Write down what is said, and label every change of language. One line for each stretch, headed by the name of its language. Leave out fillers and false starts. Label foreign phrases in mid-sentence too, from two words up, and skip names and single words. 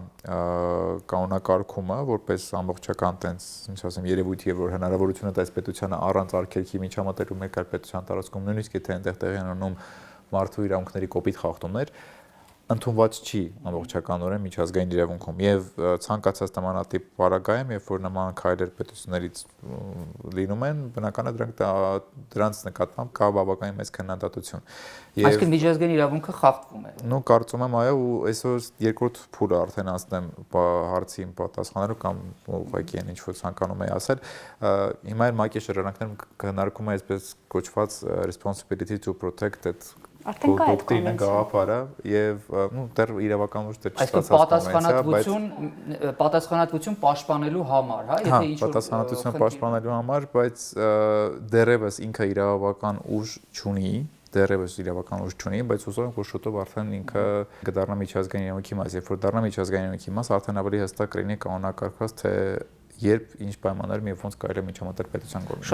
Armenian: կանոնակարգումը, որպես ամբողջական երևույթ եւ որ հնարավորություն է տալիս պետությանը առանց արգելքի միջամտելու մեկ այլ պետության տարածքում, նույնիսկ եթե այնտեղ տեղի ունենում մարդու իրավունքների կոպիտ խախտումներ, ընդունված չի ամբողջականորեն միջազգային իրավունքում եւ ցանկացած նմանատիպ պարագայում, երբ որ նման քայլեր պետություններից լինում են, բնական է դրանց նկատմամբ կա բավականին մեծ քննադատություն։ Այսինքն միջազգային իրավունքը խախտվում է։ Ну, կարծում եմ, այո, ու այսօր երկրորդ փուլը արդեն ասեմ հարցին պատասխանելու կամ ուղղակի այն ինչ որ ցանկանում եմ ասել, հիմա ՄԱԿ-ի շրջանակներում քննարկում է այսպես կոչված
English: responsibility to protect
Armenian: դոկտրինը գաղափարը եւ դեռ իրավական ուժ դեռ չստացած պատասխանատվություն պաշտպանելու համար, հա, եթե ինչ-որ պատասխանատվությունը պաշտպանելու համար, բայց դեռևս ինքը իրավական ուժ չունի, բայց հուսով եմ, որ շուտով արդեն ինքը կդառնա միջազգային իրավունքի մաս, երբ որ դառնա միջազգային իրավունքի մաս, արդեն ավելի հստակ կլինի կանոնակարգված, թե երբ ինչ պայմաններում եւ ոնց կարելի է միջամտել պետության կողմից։